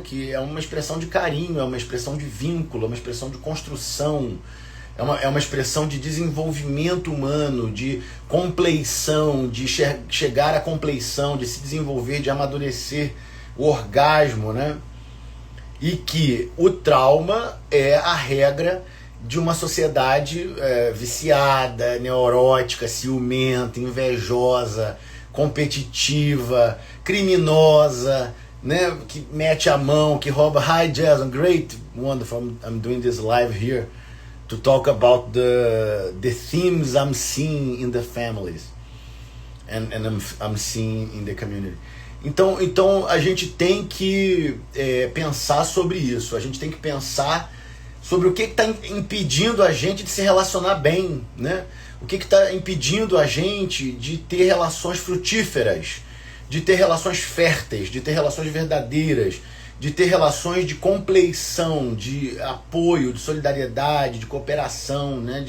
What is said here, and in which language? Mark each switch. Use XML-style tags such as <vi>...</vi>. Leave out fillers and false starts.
<pt>Que é uma expressão de carinho, é uma expressão de vínculo, é uma expressão de construção, é uma expressão de desenvolvimento humano, de compleição, de chegar à compleição, de se desenvolver, de amadurecer o orgasmo, né? E que o trauma é a regra de uma sociedade viciada, neurótica, ciumenta, invejosa, competitiva, criminosa, né? Que mete a mão, que rouba.</pt> <en>Hi Jason, great, wonderful. I'm doing this live here to talk about the themes I'm seeing in the families and I'm seeing in the community.</en> <pt>Então a gente tem que pensar sobre isso. A gente tem que pensar sobre o que está impedindo a gente de se relacionar bem, né? O que está impedindo a gente de ter relações frutíferas, de ter relações férteis, de ter relações verdadeiras, de ter relações de compleição, de apoio, de solidariedade, de cooperação, né?</pt>